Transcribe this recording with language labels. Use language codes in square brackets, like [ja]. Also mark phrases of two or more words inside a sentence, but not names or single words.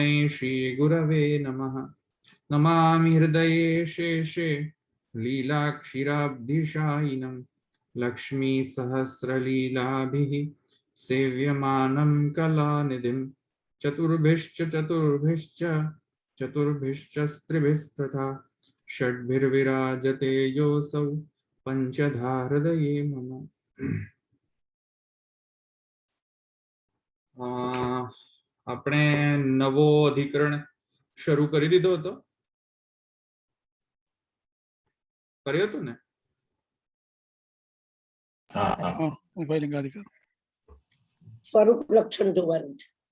[sa] श्रीगुरवे नमः नमामि हृदये शेषे लीलाक्षीराब्धिशायिनं लक्ष्मीसहस्रलीलाभिः सेव्यमानं कलानिधिं चतुर्भिश्च स्त्रिभिस्तथा षड्भिर्विराजते योऽसौ पंचधा हृदये मम। [gu] આપણે નવો અધિકરણ શરૂ કરી દીધો હતો, કર્યો હતો ને? સ્વરૂપ લક્ષણ જોવાનું છે.